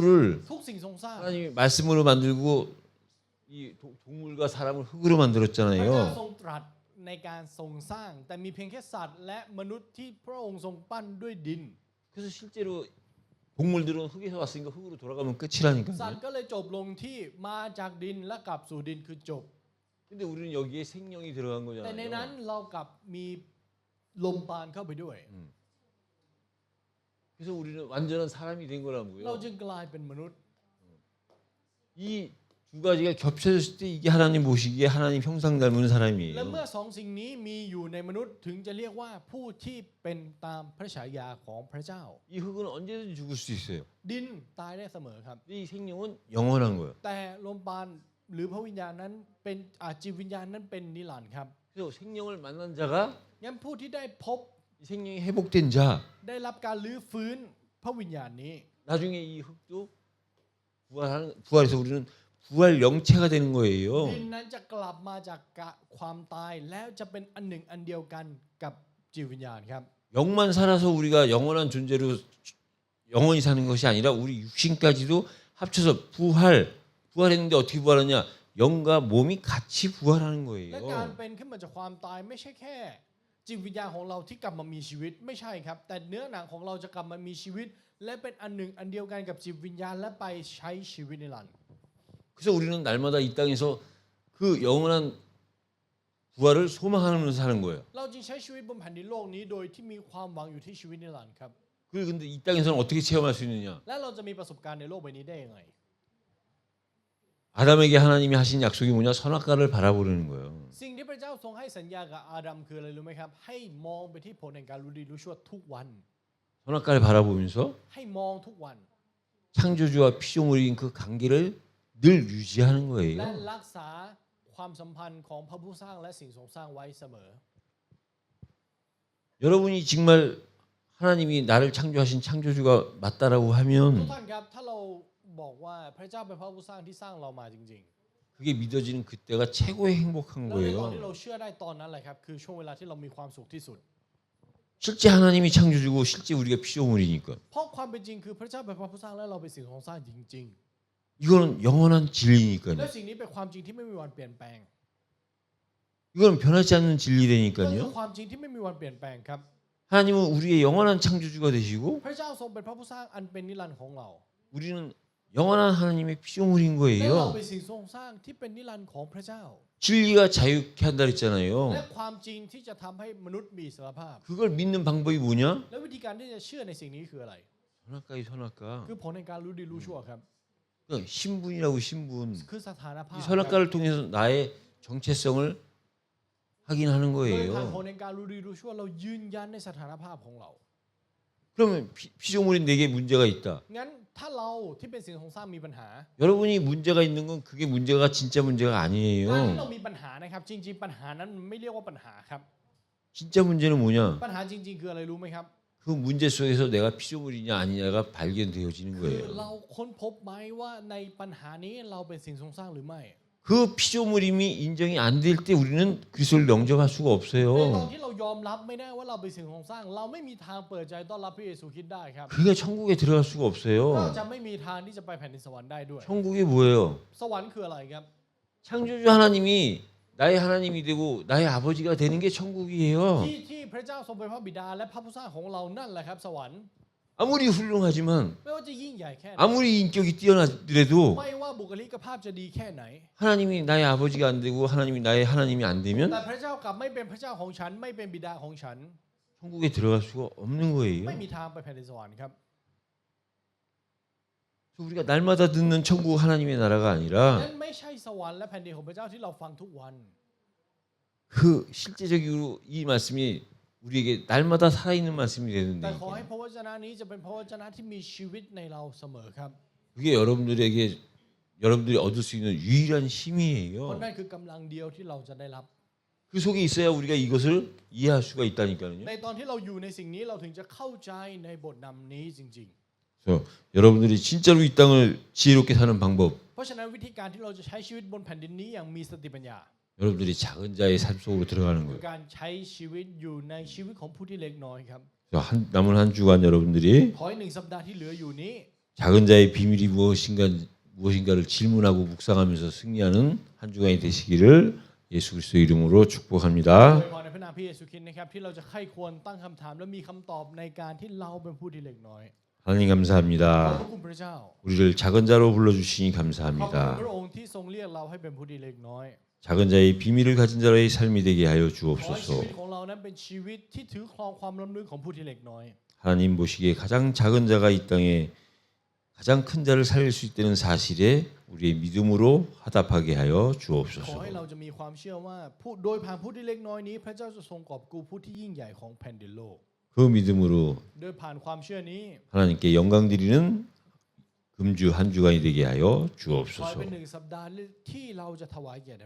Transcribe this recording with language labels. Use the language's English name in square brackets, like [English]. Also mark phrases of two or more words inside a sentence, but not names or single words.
[Thai] ทุกสิ่งทรงสร้าง [Korean] 하나님이 말씀으로 만들고 이 동물과 사람을 흙으로 [Thai] พระเจ้า [Korean] 만들었잖아요. [Thai] ทรงตรัสในการทรงสร้าง แต่มีเพียงแค่สัตว์และมนุษย์ที่พระองค์ทรงปั้นด้วยดิน [Korean] 그래서 실제로 동물들은 흙에서 왔으니까 흙으로 돌아가면 [Thai] สัต [Korean] 끝이라니까요. [Thai] ว์ก็เลยจบลงที่มาจากดินและกลับสู่ดินคือจบ [Korean] 근데 우리는 여기에 생명이 들어간 [Thai] แต่ในนั้น [Korean] 거잖아요. [Thai] เรากลับมีลมปราณเข้าไปด้วย [Korean] 그래서 우리는 완전한 사람이 된 [Thai] เรา [Korean] 거라고요. [Thai] จึงกลายเป็นมนุษย์ [Korean] 이 두 가지가 겹쳐졌을 때 이게 하나님 보시기에 하나님 형상 닮은 [Thai] และ [Korean] 사람이에요. [Thai] เมื่อสองสิ่งนี้มีอยู่ในมนุษย์ถึงจะเรียกว่าผู้ที่เป็นตามพระฉายาของพระเจ้า [Korean] 이 흙은 언제든지 죽을 수 있어요. [Thai] ดินตายได้เสมอครับ [Korean] 근데 이 생명은 영원한 거예요. [Thai] แต่ลมปราณหรือพระวิญญาณนั้นเป็นจิตวิญญาณนั้นเป็นนิรันดร์ครับ [Korean] 그래서 생명을 만난 자가 [Thai] งั้นผู้ที่ได้พบ [Korean] 이 생명이 회복된 자 [Thai] ได้รับการลื้อฟื้นพระวิญญาณนี้ [Korean] 나중에 이 흙도 부활해서 우리는 부활 영체가 되는 [Thai] ดิ [Korean] 거예요. [Thai] นนั้นจะกลับมาจากความตายแล้วจะเป็นอันหนึ่งอันเดียวกันกับจิตวิญญาณครับ [Korean] 영만 살아서 우리가 영원한 존재로 영원히 사는 것이 아니라 우리 육신까지도 합쳐서 부활했는데 어떻게 부활하냐? 영과 몸이 같이 부활하는 [Thai] และการ [Korean] 거예요. [Thai] เป็นขึ้นมาจากความตายไม่ใช่แค่จิตวิญญาณของเราที่กลับมามีชีวิตไม่ใช่ครับ แต่เนื้อหนังของเราจะกลับมามีชีวิต และเป็นอันหนึ่งอันเดียวกันกับจิตวิญญาณและไปใช้ชีวิตนิรันดร์ [Korean] 그래서 우리는 날마다 이 땅에서 그 영원한 부활을 소망하면서 사는 거예요. [Thai] เราจึงใช้ชีวิตบนแผ่นดินโลกนี้โดยที่มีความหวังอยู่ที่ชีวิตนิรันดร์ครับ [Korean] 그걸 근데 이 땅에서는 어떻게 체험할 수 있느냐? [Thai] และเราจะมีประสบการณ์ในโลกใบนี้ได้ยังไง [Korean] 아담에게 하나님이 하신 약속이 뭐냐? 선악과를 바라보는 거예요. [Thai] สิ่งที่พระเจ้าทรงให้สัญญากับอาดัมคืออะไรรู้ไหมครับ ให้มองไปที่ผลแห่งการรู้ดีรู้ชั่วทุกวัน [Korean] 선악과를 바라보면서 [Thai] ให้มองทุกวัน [Korean] 창조주와 피조물인 그 관계를 늘 유지하는 [Thai] และ [Korean] 거예요. [Thai] รักษาความสัมพันธ์ของพระผู้สร้างและสิ่งทรงสร้างไว้เสมอ [Korean] 여러분이 정말 하나님이 나를 창조하신 창조주가 맞다라고 [Thai] ทุก [Korean] 하면 [Thai] ท่านครับถ้าเราบอกว่าพระเจ้าเป็นพระผู้สร้างที่สร้างเรามาจริง [Korean] 그게 믿어지는 그때가 최고의 [Thai] ๆ [Korean] 행복한 [Thai] แล้วในตอนที่ [Korean] 거예요. [Thai] เราเชื่อได้ตอนนั้นแหละครับคือช่วงเวลาที่เรามีความสุขที่สุด [Korean] 실제 하나님이 창조주고 실제 우리가 피조물이니까 [Thai] เพราะความเป็นจริงคือพระเจ้าเป็นพระผู้สร้างและเราเป็นสิ่งของสร้างจริง [Korean] 이거는 영원한 [Thai] ๆ และ [Korean] 진리니까요. [Thai] สิ่งนี้เป็นความจริงที่ไม่มีวันเปลี่ยนแปลง [Korean] 이건 변하지 않는 [Thai] นั่นคือ [Korean] 진리라니까요. [Thai] ความจริงที่ไม่มีวันเปลี่ยนแปลงครับ [Korean] 하나님은 우리의 영원한 창조주가 되시고 [Thai] พระเจ้าทรงเป็นพระผู้สร้างอันเป็นนิรันดร์ของเรา [Korean] 우리는 영원한 하나님의 피조물인 [Thai] และเรา [Korean] 거예요. [Thai] เป็นสิ่งทรงสร้างที่เป็นนิรันดร์ของพระเจ้า [Korean] 진리가 자유케 한다 [Thai] และ [Korean] 그랬잖아요. [Thai] ความจริงที่จะทำให้มนุษย์มีอิสรภาพ [Korean] 그걸 믿는 방법이 뭐냐? [Thai] และวิธีการที่จะเชื่อในสิ่งนี้คืออะไร [Korean] 선악과의 선악과. [Thai] คือผลในการรู้ดีรู้ชั่วครับ [Korean] 그러니까 신분이라고 신분. [Thai] คือสถานภา [Korean] 이 [Thai] พ [Korean] 선악과를 통해서 나의 정체성을 확인하는 [Thai] โดยผ่านผล [Korean] 거예요. [Thai] ในการรู้ดีรู้ชั่วเรายืนยันในสถานภาพของเรา [Korean] 그러면 피조물인 내게 문제가 있다. [Thai] งั้นถ้าเราที่เป็นสิ่งทรงสร้างมีปัญหา [Korean] 여러분이 문제가 있는 건 그게 문제가 진짜 문제가 [Thai] การที่เรา [Korean] 아니에요. [Thai] มีปัญหานะครับจริงๆปัญหานั้นมันไม่เรียกว่าปัญหาครับ [Korean] 진짜 문제는 뭐냐? [Thai] ปัญหาจริงๆคืออะไรรู้ไหมครับ [Korean] 그 문제 속에서 내가 피조물이냐 아니냐가 발견되어지는 [Thai] คือ [Korean] 거예요. [Thai] เราค้นพบไหมว่าในปัญหานี้เราเป็นสิ่งทรงสร้างหรือไม่ [Korean] 그 피조물임이 인정이 안 될 때 우리는 그리스도를 영접할 수가 [Thai] ในตอน [Korean] 없어요. [Thai] ที่เรายอมรับไม่ได้ว่าเราเป็นสิ่งทรงสร้าง เราไม่มีทางเปิดใจต้อนรับพระเยซูคริสต์ได้ครับ [Korean] 그러니까 천국에 들어갈 수가 [Thai] เรา [Korean] 없어요. [Thai] จะไม่มีทางที่จะไปแผ่นดินสวรรค์ได้ด้วย [Korean] 천국이 뭐예요? [Thai] สวรรค์คืออะไรครับ [Korean] 창조주 하나님이 나의 하나님이 되고 나의 아버지가 되는 게 천국이에요. [Thai] ที่พระเจ้าทรงเป็นพระบิดาและพระผู้สร้างของเรานั่นแหละครับสวรรค์ [Korean] 아무리 훌륭하지만 [Thai] ไม่ว่าจะยิ่งใหญ่แค่ไหน [Korean] 아무리 인격이 뛰어나더라도 [Thai] ไม่ว่าบุคลิกภาพจะดีแค่ไหน [Korean] 하나님이 나의 아버지가 안 되고 하나님이 나의 하나님이 안 [Thai] แต่ [Korean] 되면 [Thai] พระเจ้ากลับไม่เป็นพระเจ้าของฉันไม่เป็นบิดาของฉัน [Korean] 천국에 들어갈 수가 없는 [Thai] ไม่ [Korean] 거예요. [Thai] มีทางไปแผ่นดินสวรรค์ครับ [Korean] 그래서 우리가 날마다 듣는 천국 하나님의 나라가 [Thai] นั้น [Korean] 아니라 [Thai] ไม่ใช่สวรรค์และแผ่นดินของพระเจ้าที่เราฟังทุกวัน [Korean] 그 실제적으로 이 말씀이 우리에게 날마다 살아있는 말씀이 [Thai] แต่ [Korean] 되는데 [Thai] ขอให้พระวจนะนี้จะเป็นพระวจนะที่มีชีวิตในเราเสมอครับ [Korean] 그게 여러분들이 얻을 수 있는 유일한 [Thai] เพราะ [Korean] 힘이에요. [Thai] นั่นคือกำลังเดียวที่เราจะได้รับ [Korean] 그 속에 있어야 우리가 이것을 이해할 수가 있다니까요. [Thai] ในตอนที่เราอยู่ในสิ่งนี้เราถึงจะเข้าใจในบทนำนี้จริง [Korean] 그래서 여러분들이 진짜로 이 땅을 지혜롭게 사는 방법, [Thai] ๆ เพราะฉะนั้นวิธีการที่เราจะใช้ชีวิตบนแผ่นดินนี้อย่างมีสติปัญญา [Korean] 여러분들이 작은 자의 삶 속으로 들어가는 [Thai] คือ [Korean] 거예요. [Thai] การใช้ชีวิตอยู่ในชีวิตของผู้ที่เล็กน้อยครับ [Korean] 그래서 남은 한 주간 여러분들이 [Thai] ขออีกหนึ่งสัปดาห์ที่เหลืออยู่นี้ [Korean] 작은 자의 비밀이 무엇인가를 질문하고 묵상하면서 승리하는 한 주간이 되시기를 예수 그리스도 이름으로 [Thai] โด [Korean] 축복합니다. [Thai] ยพรในพระนามพระเยซูคริสต์นะครับที่เราจะใคร่ควรตั้งคำถามและมีคำตอบในการที่เราเป็นผู้ที่เล็กน้อย [Korean] 하나님 [Thai] ขอบ [Korean] 감사합니다. [Thai] คุณพระเจ้า [Korean] 우리를 작은 자로 불러주시니 [Thai] ขอบคุณ [Korean] 감사합니다. [Thai] พระองค์ที่ทรงเรียกเราให้เป็นผู้ที่เล็กน้อย [Korean] 작은 자의 비밀을 가진 자의 삶이 되게 하여 [Thai] ขอให้ชี [Korean] 주옵소서. [Thai] วิตของเรานั้นเป็นชีวิตที่ถือครองความล้ำลึกของผู้ที่เล็กน้อย [Korean] 하나님 보시기에 가장 작은 자가 이 땅에 가장 큰 자를 살릴 수 있다는 사실에 우리의 믿음으로 화답하게 하여 [Thai] ขอ [Korean] 주옵소서. [Thai] ให้เราจะมีความเชื่อว่าโดยผ่านผู้ที่เล็กน้อยนี้ พระเจ้าจะทรงกอบกู้ผู้ที่ยิ่งใหญ่ของแผ่นดินโลก [Korean] 그 믿음으로 [Thai] โดยผ่านความเชื่อนี้ [Korean] 하나님께 영광 드리는 금주 한 주간이 되게 하여 [Thai] ขอให้ [Korean] 주옵소서. [Thai] เป็นหนึ่งสัปดาห์ที่เราจะถวายเกียรติแด่พระเจ้า